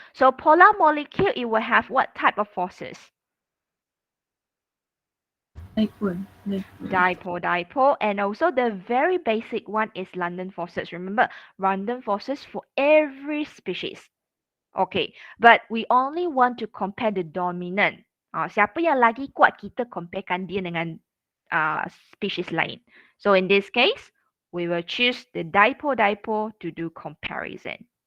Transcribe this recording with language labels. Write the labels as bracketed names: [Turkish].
[English] So polar molecule, it will have what type of forces? Dipole. Dipole, and also the very basic one is London forces. Remember, London forces for every species. Okay, but we only want to compare the dominant. [Malay] Siapa yang lagi kuat, kita comparekan dia dengan species lain. [English] So in this case, we will choose the dipole to do comparison.